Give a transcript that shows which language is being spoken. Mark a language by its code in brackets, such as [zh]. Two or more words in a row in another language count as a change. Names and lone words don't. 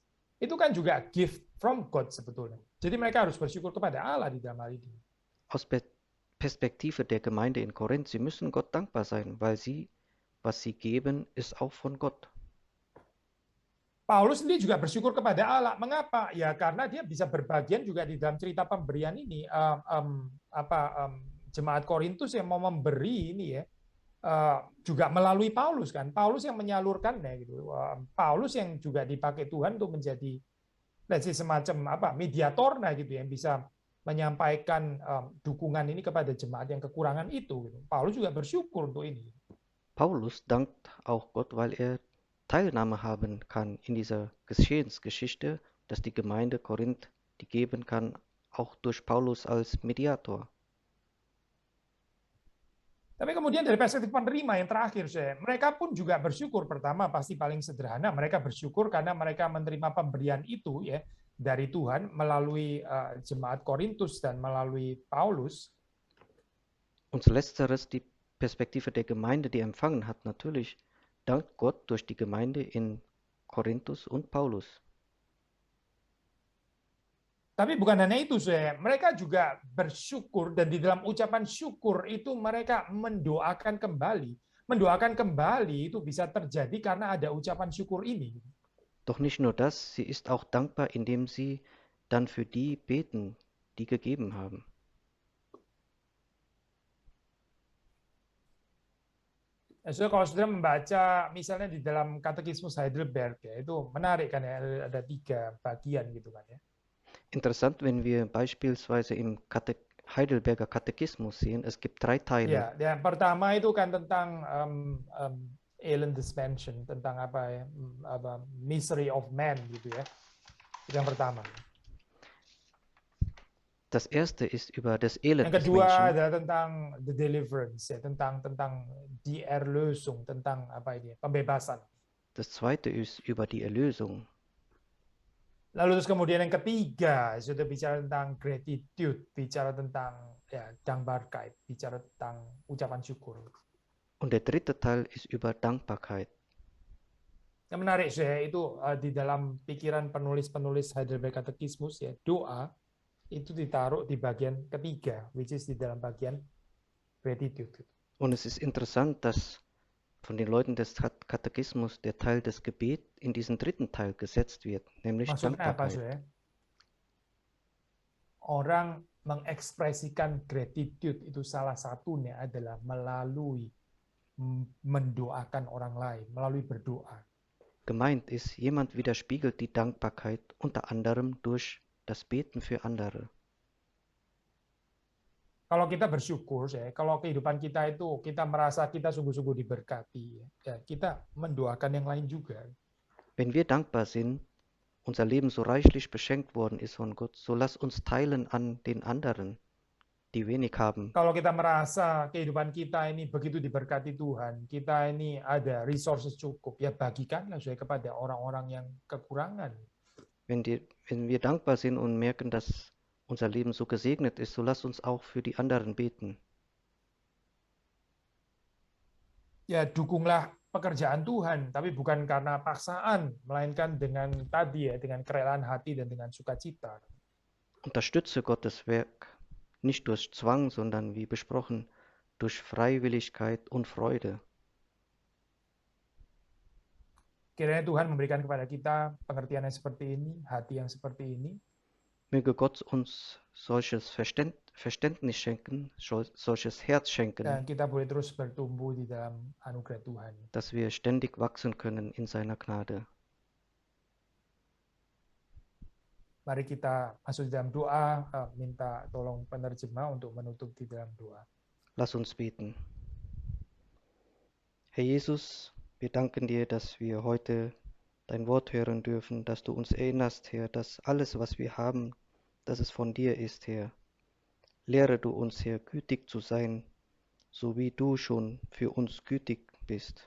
[id] Itu kan juga [en] gift from God [id] sebetulnya. Jadi mereka harus bersyukur kepada Allah di dalam hal ini. [de] aus Perspektive der Gemeinde in Korinth, sie müssen Gott dankbar sein, weil sie, was sie geben, ist auch von Gott. [id] Paulus sendiri juga bersyukur kepada Allah. Mengapa? Ya karena dia bisa berbagian juga di dalam cerita pemberian ini. Jemaat Korintus yang mau memberi ini ya, juga melalui Paulus kan. Paulus yang menyalurkannya gitu. Paulus yang juga dipakai Tuhan untuk menjadi semacam mediator gitu yang bisa menyampaikan dukungan ini kepada jemaat yang kekurangan itu. Gitu. Paulus juga bersyukur untuk ini. [de] Paulus dankt auch Gott, weil er Teilnahme haben kann in dieser Geschehensgeschichte, dass die Gemeinde Korinth die geben kann, auch durch Paulus als Mediator. [id] Tapi kemudian dari perspektif penerima yang terakhir, mereka pun juga bersyukur. Pertama pasti paling sederhana, mereka bersyukur karena mereka menerima pemberian itu ya dari Tuhan melalui jemaat Korintus dan melalui Paulus. [de] Und letzteres, die Perspektive der Gemeinde, die empfangen hat, natürlich dankt Gott durch die Gemeinde in Korinthus und Paulus. [id] Tapi bukan hanya itu, mereka juga bersyukur dan di dalam ucapan syukur itu mereka mendoakan kembali. Mendoakan kembali itu bisa terjadi karena ada ucapan syukur ini. [de] Doch nicht nur das, sie ist auch dankbar, indem sie dann für die beten, die gegeben haben. [id] Kalau saudara membaca misalnya di dalam Katekismus Heidelberg ya, itu menarik kan ya, ada 3 bagian gitu kan ya. [de] Interessant, wenn wir beispielsweise im Heidelberger Katechismus sehen, es gibt 3 Teile. [id] Ya, yang pertama itu kan tentang [de] Elend Dimension, [id] tentang [en] misery of man [id] gitu ya. Itu yang pertama. [de] Das erste ist über das Elend [id] Yang [de] des [id] kedua [de] Menschen. [id] adalah tentang [en] the deliverance [id] ya, tentang [de] die Erlösung, [id] tentang pembebasan. [de] Das zweite ist über die Erlösung. [id] Lalu terus kemudian yang ketiga sudah bicara tentang gratitude, bicara tentang Dankbarkeit, bicara tentang ucapan syukur. [de] Und der dritte Teil ist über Dankbarkeit. [id] Yang menarik itu di dalam pikiran penulis-penulis Heidelberg Katekismus ya, doa itu ditaruh di bagian ketiga, [en] which is [id] di dalam bagian gratitude. [de] Und es ist interessant, dass von den Leuten des Katechismus der Teil des Gebets in diesen dritten Teil gesetzt wird, nämlich [id] Maksudnya [de] Dankbarkeit. [id] apa, orang mengekspresikan gratitude itu salah satunya adalah melalui mendoakan orang lain, melalui berdoa. [de] Gemeint ist, jemand widerspiegelt die Dankbarkeit unter anderem durch das Beten für andere. [id] Kalau kita bersyukur, kalau kehidupan kita itu kita merasa kita sungguh-sungguh diberkati, ya kita mendoakan yang lain juga. [de] Wenn wir dankbar sind, unser Leben so reichlich beschenkt worden ist von Gott, so lass uns teilen an den anderen, die wenig haben. [id] Kalau kita merasa kehidupan kita ini begitu diberkati Tuhan, kita ini ada resources cukup, ya bagikanlah kepada orang-orang yang kekurangan. [de] Wenn wir dankbar sind und merken, dass unser Leben so gesegnet ist, so lasst uns auch für die anderen beten. [id] Ya dukunglah pekerjaan Tuhan, tapi bukan karena paksaan, melainkan dengan dengan kerelaan hati dan dengan sukacita. [de] Unterstütze Gottes Werk nicht durch Zwang, sondern wie besprochen, durch Freiwilligkeit und Freude. [id] Kiranya Tuhan memberikan kepada kita pengertian yang seperti ini, hati yang seperti ini. [de] Möge Gott uns solches Verständnis schenken, solches Herz schenken, [id] Dan kita boleh terus bertumbuh di dalam anugerah Tuhan. [de] dass wir ständig wachsen können in seiner Gnade. [id] Mari kita masuk dalam doa, minta tolong penerjemah untuk menutup di dalam doa. [de] Lass uns beten. Herr Jesus, wir danken dir, dass wir heute dein Wort hören dürfen, dass du uns erinnerst, Herr, dass alles, was wir haben, dass es von dir ist, Herr. Lehre du uns, Herr, gütig zu sein, so wie du schon für uns gütig bist.